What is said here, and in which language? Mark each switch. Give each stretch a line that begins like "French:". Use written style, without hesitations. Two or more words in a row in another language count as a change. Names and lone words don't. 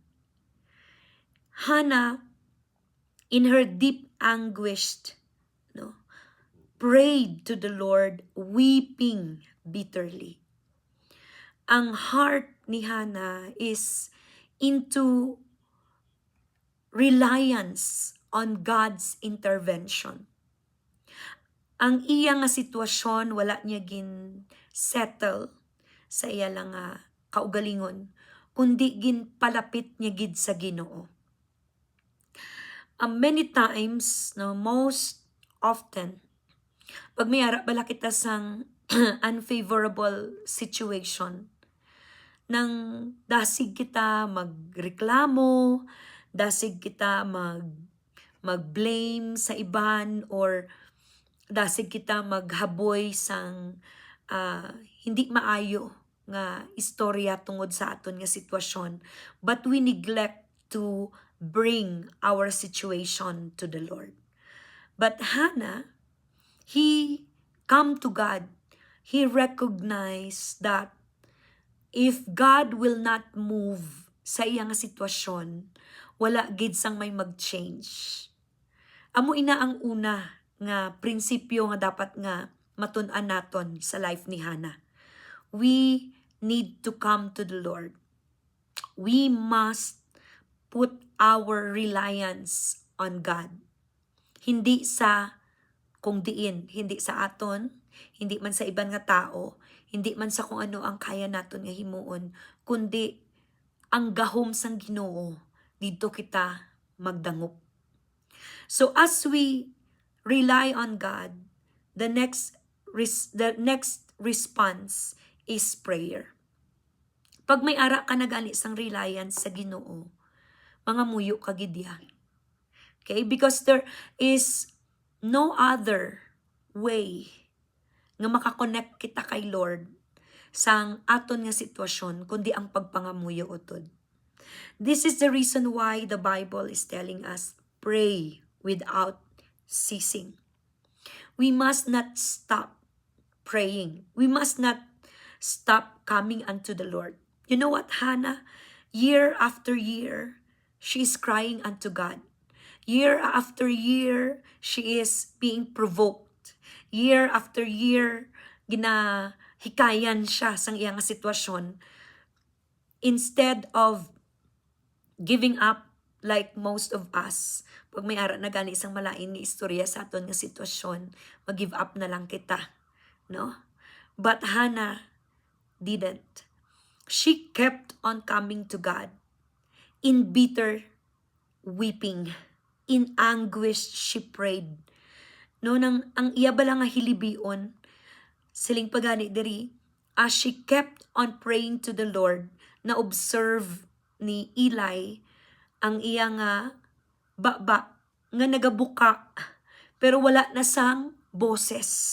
English: Hannah, in her deep anguish, prayed to the Lord, weeping bitterly. Ang heart ni Hannah is into reliance on God's intervention.
Hiligaynon: Ang iya nga sitwasyon, wala niya gin settle sa iya lang nga kaugalingon, kundi gin palapit niya gid sa Ginoo.
English: Many times, most often,
Hiligaynon: pag may ara bala kita sang unfavorable situation, nang dasig kita magreklamo, dasig kita mag-blame sa iban, or dasig kita maghaboy sang hindi maayo nga istorya tungod sa aton nga sitwasyon,
English: but we neglect to bring our situation to the Lord. But Hannah, he come to God. He recognized that if God will not move
Hiligaynon: sa iyang sitwasyon, wala gid sang may mag-change. Amo ina ang una nga prinsipyo nga dapat nga matun-an naton sa life ni Hannah.
English: We need to come to the Lord. We must put our reliance on God.
Hiligaynon: Hindi sa kung diin, hindi sa aton, hindi man sa iban nga tao, hindi man sa kung ano ang kaya naton nga himuon, kundi ang gahom sang Ginoo, dito kita magdangop.
English: So as we rely on God, the next response is prayer.
Hiligaynon: Pag may ara ka nagali sang reliance sa Ginoo, mga muyo ka gid yan.
English: Okay? Because there is no other way
Hiligaynon: nga makakonect kita kay Lord sang aton nga sitwasyon kundi ang pagpangamuyo utod.
English: This is the reason why the Bible is telling us, pray without ceasing. We must not stop praying. We must not stop coming unto the Lord. You know what, Hannah? Year after year, she is crying unto God. Year after year, she is being provoked. Year after year,
Hiligaynon: ginahikayan siya sang iyang sitwasyon.
English: Instead of giving up like most of us,
Hiligaynon: pag may ara na gani isang malain nga istorya sa aton nga sitwasyon, mag-give up na lang kita. No?
English: But Hannah didn't. She kept on coming to God in bitter weeping. In anguish, she prayed.
Hiligaynon: No, nang ang iya bala nga hilibion, siling pagani diri,
English: as she kept on praying to the Lord,
Hiligaynon: na-observe ni Eli ang iya nga baba nga nagabuka, pero wala na sang boses.